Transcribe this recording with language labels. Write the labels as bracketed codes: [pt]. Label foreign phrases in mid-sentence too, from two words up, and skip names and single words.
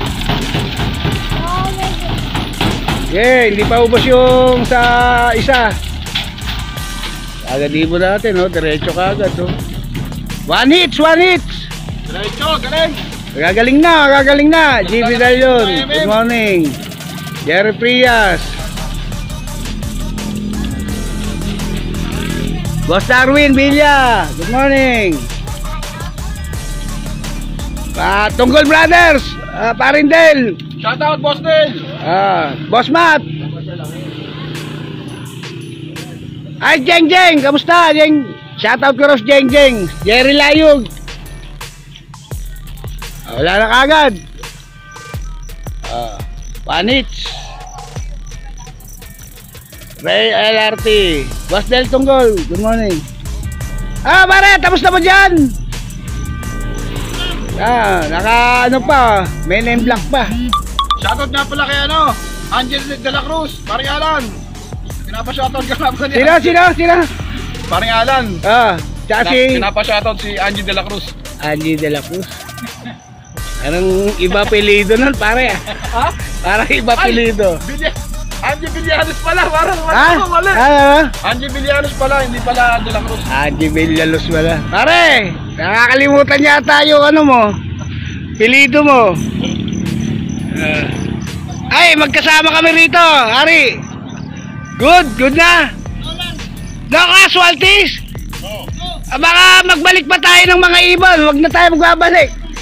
[tl] Hindi pa ubos yung sa isa. Agad ibo natin, no? Diretso ka agad, no? [en] One hits! [tl] Diretso, galing! Gagaling na. GB Dalion, [en] good morning. [tl] Jerry Prias. [en] Boss Darwin Villa, good morning. [tl] Tunggol Brothers, Parindel. [en] Shout out, [tl] Boss Dale. Boss Matt. Ay, Jeng, kamusta? Jeng, [en] shout out [tl] ko Ross Jeng. Jerry Layog. Wala na kagad. Panich. Ray LRT. [en] Boss Del Tunggol, good morning. [tl] Pare, tapos na mo dyan? Naka ano pa, may name black pa. Shoutout nga pala kay Angel de la Cruz, Paring Alan. Pinapa-shoutout ka nga Sino? Paring Alan. Tsaka si pinapa-shoutout si Angie de la Cruz. Angie de la Cruz. Anong iba apelido nun, pare? Parang iba apelido. Angie Villanos pala, parang mali. Angie Villanos pala, hindi pala de la Cruz. Angie Villanos pala. Pare, nakakalimutan yata yung mo, apelido mo. Ay, magkasama kami rito, Ari. [en] Good na. No casualties. [tl] Baka magbalik pa tayo ng mga ibon, wag na tayo magbabalik.